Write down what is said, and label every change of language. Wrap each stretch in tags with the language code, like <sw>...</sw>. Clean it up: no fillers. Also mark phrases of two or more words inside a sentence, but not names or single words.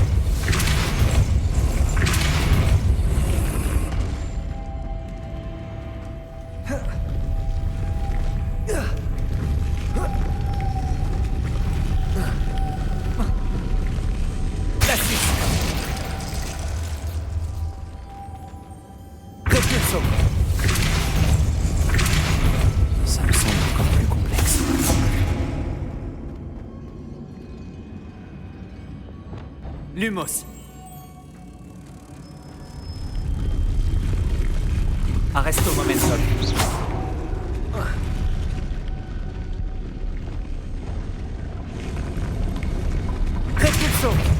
<fr>Glacis. Repulso. Ça me semble encore plus complexe. Lumos. Arresto momentum. Repulso.</fr>